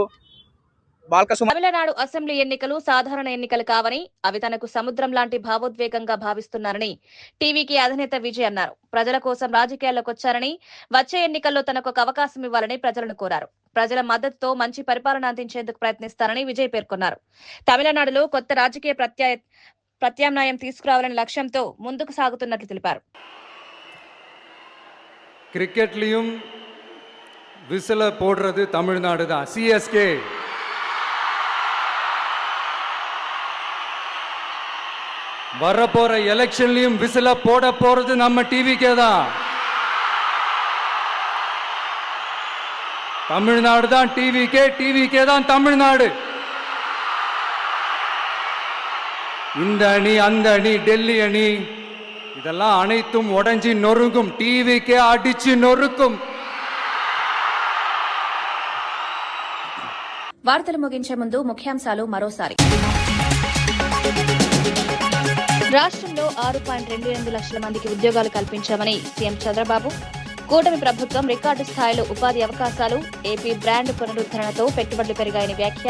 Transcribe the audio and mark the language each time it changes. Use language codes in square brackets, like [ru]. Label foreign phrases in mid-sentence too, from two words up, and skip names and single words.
[te] తమిళనాడు అసెంబ్లీ ఎన్నికలు సాధారణ ఎన్నికలు కావని, అవి తనకు సముద్రం లాంటి భావోద్వేగంగా భావిస్తున్నారని టీవీకి అధినేత విజయ్ అన్నారు. ప్రజల కోసం రాజకీయాల్లోకి వచ్చారని, వచ్చే ఎన్నికల్లో తనకు ఒక అవకాశం ఇవ్వాలని ప్రజలను కోరారు. ప్రజల మద్దతుతో మంచి పరిపాలన అందించేందుకు ప్రయత్నిస్తారని విజయ్ పేర్కొన్నారు. తమిళనాడులో కొత్త రాజకీయ ప్రత్యామ్నాయం తీసుకురావాలనే లక్ష్యంతో ముందుకు సాగుతున్నట్లు తెలిపారు. [ta] கிரிக்கெட்லையும் விசில போடுறது தமிழ்நாடு தான். சிஎஸ்கே வரப்போற எலெக்ஷன்லயும் விசில போட போறது நம்ம டிவிக்கே தான். தமிழ்நாடு தான் டிவிக்கே தான் தமிழ்நாடு. இந்த அணி அந்த அணி டெல்லி அணி இதெல்லாம் அனைத்தும் உடைஞ்சி நொறுங்கும். டிவிக்கே அடிச்சு நொறுக்கும். [te] వార్తలు ముగించే ముందు ముఖ్యాంశాలు మరోసారి. రాష్ట్రంలో 6.28 లక్షల మందికి ఉద్యోగాలు కల్పించామని సీఎం చంద్రబాబు. కూటమి ప్రభుత్వం రికార్డు స్థాయిలో ఉపాధి అవకాశాలు, ఏపీ బ్రాండ్ పునరుద్ధరణతో పెట్టుబడులు పెరిగాయని వ్యాఖ్య.